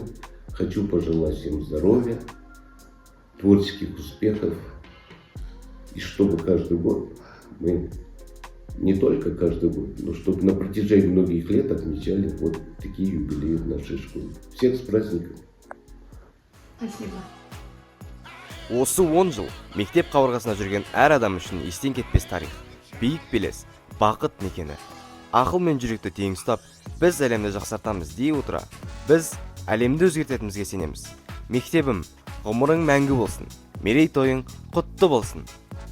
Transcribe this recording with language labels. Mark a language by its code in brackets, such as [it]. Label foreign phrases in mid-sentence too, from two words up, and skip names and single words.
[ru] Хочу пожелать всем здоровья, творческих успехов, и чтобы каждый год мы, не только каждый год, но чтобы на протяжении многих лет отмечали вот такие юбилеи в нашей школе. Всех с праздником! Спасибо. [kk] Осы 10 жыл мектеп қабырғасында жүрген әр адам үшін естен кетпес тарих, биік белес, бақыт мекені. Ақыл мен жүректі тең ұстап, біз әлемді жақсартамыз дей отыра, біз әлемді өзгертетімізге сенеміз. Мектебім, ғұмырың мәңгі болсын, мерейтойың құтты болсын.